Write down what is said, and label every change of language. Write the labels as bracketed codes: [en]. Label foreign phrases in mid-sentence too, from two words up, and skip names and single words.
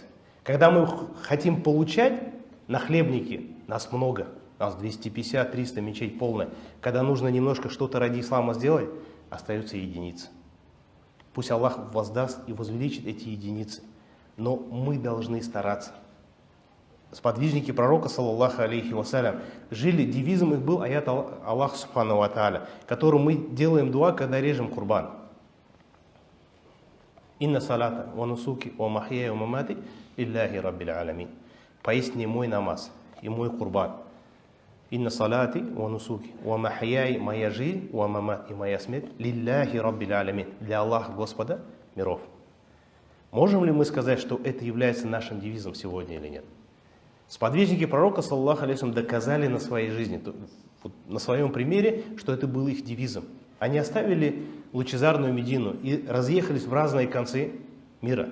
[ru] Когда мы хотим получать, на хлебнике нас много, нас 250-300, мечеть полная. Когда нужно немножко что-то ради ислама сделать, остаются единицы. Пусть Аллах воздаст и возвеличит эти единицы, но мы должны стараться. Сподвижники пророка, [ar] صلى الله عليه وسلم, [ru] жили, девизом их был аят Аллах [ar] سبحانه وتعالى, [ru] которым мы делаем дуа, когда режем курбан. [ar] إن صلاتي ونسكي ومحياي ومماتي لله رب العالمين. [ru] Поистине мой намаз и мой курбан. [ar] إن صلاتي ونسكي ومحياي, [ru] моя жизнь, [ar] ومماتي, [ru] моя смерть, [ar] لله رب العالمين, [ru] для Аллаха, Господа миров. Можем ли мы сказать, что это является нашим девизом сегодня или нет? Сподвижники пророка, [ar] صلى الله عليه وسلم, [ru] доказали на своей жизни, на своем примере, что это было их девизом. Они оставили лучезарную Медину и разъехались в разные концы мира.